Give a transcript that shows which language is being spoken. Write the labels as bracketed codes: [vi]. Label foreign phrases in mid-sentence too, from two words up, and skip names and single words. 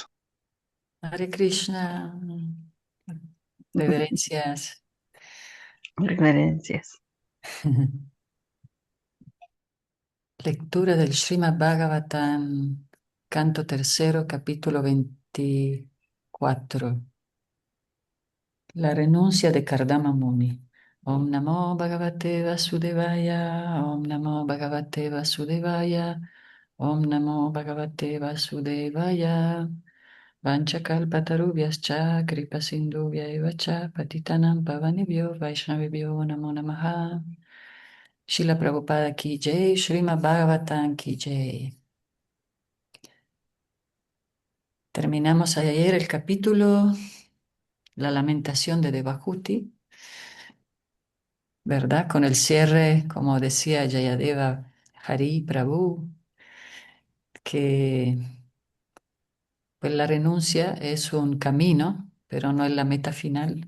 [es] Hare Krishna. Reverencias. reverencias. Lectura del Srimad Bhagavatam, canto tercero, capítulo 24. La renuncia de Kardama Muni. [sa] ॐ नमो भगवते वासुदेवाय ॐ नमो भगवते वासुदेवाय ॐ नमो भगवते वासुदेवाय. वाञ्छाकल्पतरुभ्यश्च कृपा सिन्धुभ्य च पतितानां पावनेभ्यो वैष्णवेभ्यो नमो नमः. [hi] श्रीला प्रभुपाद की जय श्रीमद् भागवतम् की जय. [es] Terminamos ayer el capítulo, la lamentación de Devahuti, ¿verdad? Con el cierre, como decía Jayadeva Hari Prabhu, que pues, la renuncia es un camino, pero no es la meta final.